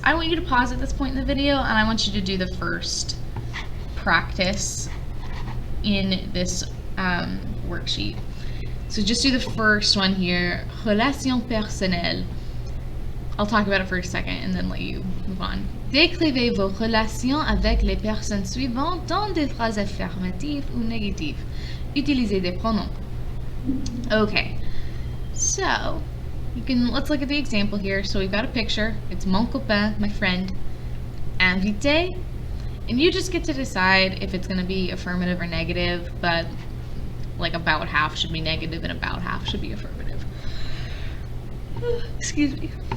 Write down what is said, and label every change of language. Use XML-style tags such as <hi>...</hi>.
<en>I want you to pause at this point in the video, and I want you to do the first practice in this worksheet. So just do the first one here,</en> <fr>relation personnelle.</fr> <en>I'll talk about it for a second and then let you move on.</en> <fr>Décrivez vos relations avec les personnes suivantes dans des phrases affirmatives ou négatives. Utilisez des pronoms.</fr> <en>Okay, so let's look at the example here. So we've got a picture. It's</en> <fr>mon copain,</fr> <en>my friend, invité, and you just get to decide if it's going to be affirmative or negative, but like about half should be negative and about half should be affirmative. Excuse me.</en>